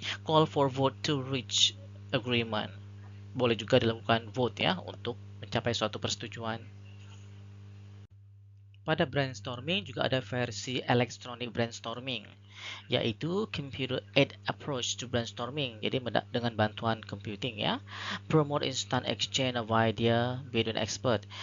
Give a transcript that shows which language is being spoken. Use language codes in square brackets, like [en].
[en] Call for vote to reach agreement. [id] Boleh juga dilakukan vote ya untuk mencapai suatu persetujuan. Pada brainstorming juga ada versi electronic brainstorming, yaitu [en] computer aided approach to brainstorming. [id] Jadi dengan bantuan computing ya. [en] Promote instant exchange of idea between expert.